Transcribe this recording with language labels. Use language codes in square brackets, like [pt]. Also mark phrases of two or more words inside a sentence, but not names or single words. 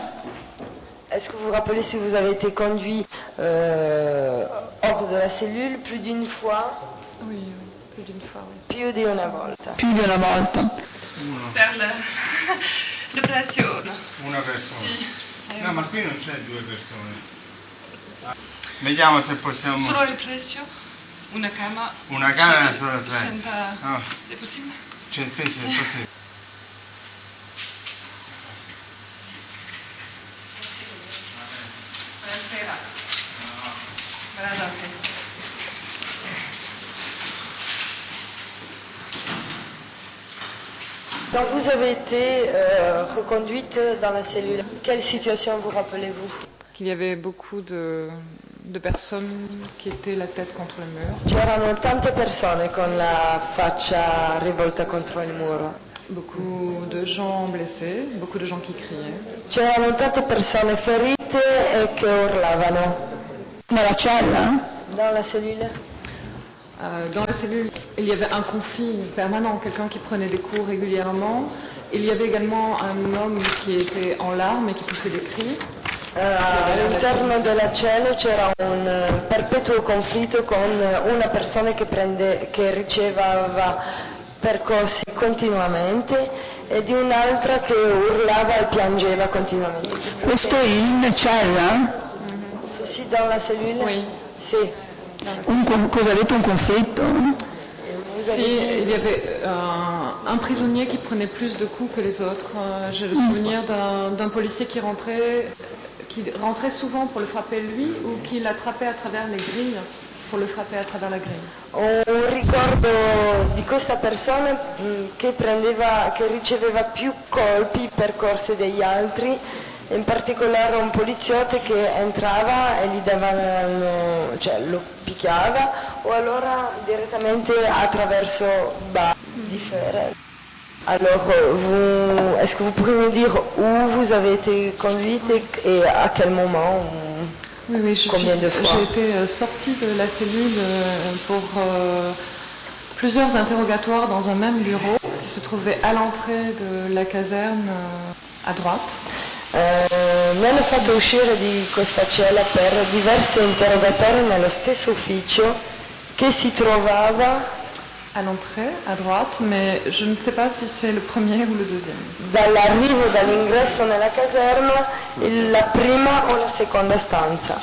[fr] Est-ce que vous vous rappelez si vous avez été conduit hors de la cellule plus d'une fois? Oui, plus d'une fois. Oui. [it] Più di una volta. Più di una volta. Per l'operazione. Una persona? Sì. No, ma qui non c'è due persone. Vediamo se possiamo... Solo ripreso? Una camera? Una camera solo ripreso? Senza... Oh. È possibile? Sì, è possibile. Buonasera. Buonanotte. [fr] Donc vous avez été reconduite dans la cellule. Quelle situation vous rappelez-vous? Qu'il y avait beaucoup de personnes qui étaient la tête contre le mur. [it] C'erano tante persone con la faccia rivolta contro il muro. [fr] Beaucoup de gens blessés, beaucoup de gens qui criaient. [it] C'erano tante persone ferite e che urlavano. Nella cella? [fr] Dans la cellule? Dans la cellule, il y avait un conflit permanent, quelqu'un qui prenait des coups régulièrement. Il y avait également un homme qui était en larmes et qui poussait des cris. [it] All'interno della cella c'era un perpetuo conflitto con una persona che riceveva percorsi continuamente e di un'altra che urlava e piangeva continuamente. Questo in cella? Sì, [fr] dans la cellule? Oui. [it] Sì. Cosa ha detto, un conflitto? [fr] Si, il y avait un prisonnier qui prenait plus de coups que les autres. J'ai le souvenir d'un policier qui rentrait souvent pour le frapper lui ou qui l'attrapait à travers les grilles pour le frapper à travers la grille. [it] Ho un ricordo di questa persona che riceveva più colpi percorsi degli altri, in particolare un poliziotto che entrava e lo picchiava o allora direttamente attraverso di ferro. [fr] Alors, est-ce que vous pourriez nous dire où vous avez été conduite et à quel moment? Oui, Combien de fois? j'ai été sortie de la cellule pour plusieurs interrogatoires dans un même bureau qui se trouvait à l'entrée de la caserne à droite. [it] Mi hanno fatto uscire di questa cella per diversi interrogatori nello stesso ufficio che si trovava [fr] à l'entrée, à droite, mais je ne sais pas si c'est le premier ou le deuxième. [it] dall'ingresso nella caserma, la prima o la seconda stanza.